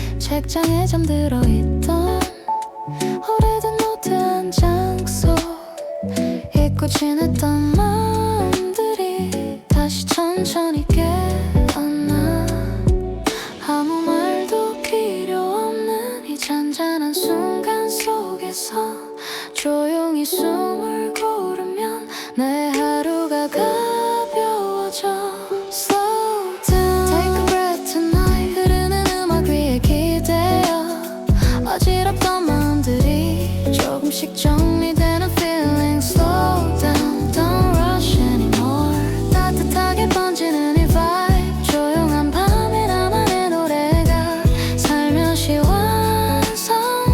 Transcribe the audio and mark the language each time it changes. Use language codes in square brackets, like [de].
[ko] 책장에 잠들어 있던 오래된 노트 한 장 속 잊고 지냈던 마음들이 다시 천천히 깨어나. 아무 말도 필요 없는 이 잔잔한 순간 속에서 조용히 숨을 고르면 내 하루가 가벼워져. [en] Slow down, take a breath tonight. [ko] 흐르는 음악 위에 기대어 어지럽던 마음들이 조금씩 정리되는 feeling. [en] Slow down, don't rush anymore. [ko] 따뜻하게 번지는 이 vibe. 조용한 밤에 나만의 노래가 살며시 완성돼가.